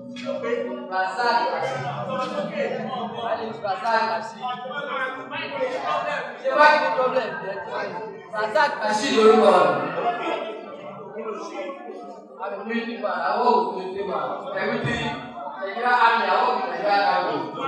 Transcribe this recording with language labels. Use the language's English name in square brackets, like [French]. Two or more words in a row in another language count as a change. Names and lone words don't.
[English] My name is Razak Rashid. [Yoruba] Ṣé wá ní problem Razak Rashid lórúkọ rẹ̀. [English] I'm a military man, I work with military man. Everything, Nigeria Army, I work with Nigeria Army.